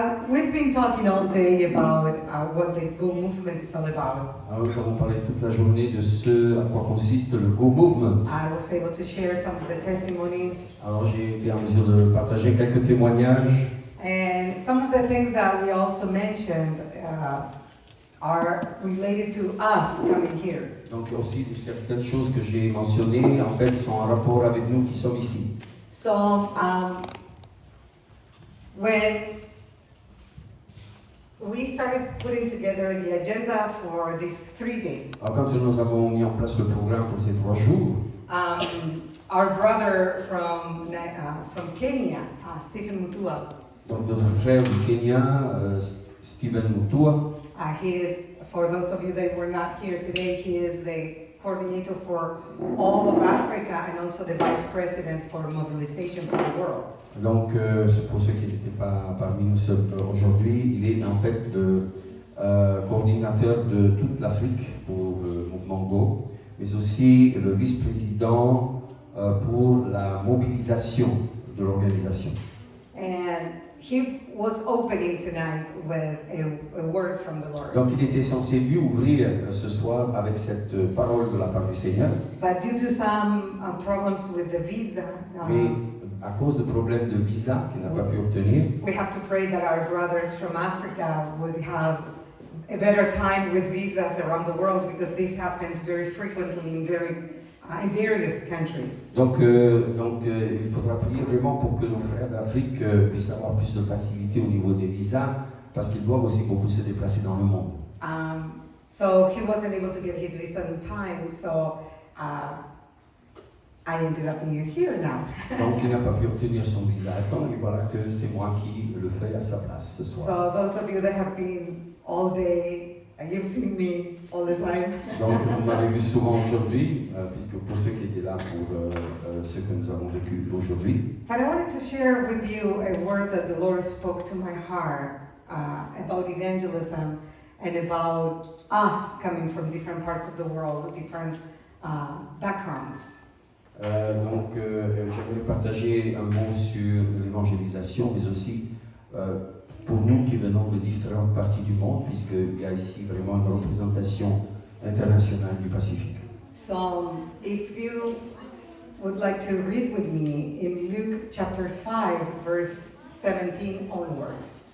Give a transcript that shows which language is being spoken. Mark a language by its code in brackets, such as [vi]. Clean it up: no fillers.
[en] We've been talking all day about what the Go Movement is all about. [fr] Alors nous avons parlé toute la journée de ce à quoi consiste le Go Movement. [en] I was able to share some of the testimonies. [fr] Alors j'ai été en mesure de partager quelques témoignages. [en] And some of the things that we also mentioned are related to us coming here. [fr] Donc aussi certaines choses que j'ai mentionnées en fait sont en rapport avec nous qui sommes ici. [en] So when we started putting together the agenda for these 3 days, [fr] Alors quand nous avons mis en place le programme pour ces 3 jours, [en] our brother from Kenya, Stephen Mutua, [fr] donc notre frère du Kenya, Stephen Mutua, [en] he is, for those of you that were not here today, he is the coordinator for all of Africa and also the vice president for mobilization for the world. [fr] Donc, c'est pour ceux qui n'étaient pas parmi nous aujourd'hui, il est en fait le coordinateur de toute l'Afrique pour le mouvement Go, mais aussi le vice-président pour la mobilisation de l'organisation. [en] And he was opening tonight with a word from the Lord. [fr] Donc, il était censé lui ouvrir ce soir avec cette parole de la part du Seigneur. [en] But due to some problems with the visa, [fr] Mais à cause de problèmes de visa qu'il n'a pas pu obtenir, [en] we have to pray that our brothers from Africa would have a better time with visas around the world, because this happens very frequently in various countries. [fr] Donc, il faudra prier vraiment pour que nos frères d'Afrique puissent avoir plus de facilité au niveau des visas, parce qu'ils doivent aussi beaucoup se déplacer dans le monde. [en] So he wasn't able to get his visa in time, so I ended up being here now. [fr] Donc il n'a pas pu obtenir son visa à temps, et voilà que c'est moi qui le fais à sa place ce soir. [en] So those of you that have been all day, you've seen me all the time. [fr] Donc vous m'avez vu souvent aujourd'hui, puisque pour ceux qui étaient là pour ce que nous avons vécu aujourd'hui. [en] But I wanted to share with you a word that the Lord spoke to my heart about evangelism and about us coming from different parts of the world, different backgrounds. [fr] J'aimerais partager un mot sur l'évangélisation, mais aussi pour nous qui venons de différentes parties du monde, puisqu'il y a ici vraiment une représentation internationale du Pacifique. [en] So, if you would like to read with me in Luke chapter 5, verse 17 onwards.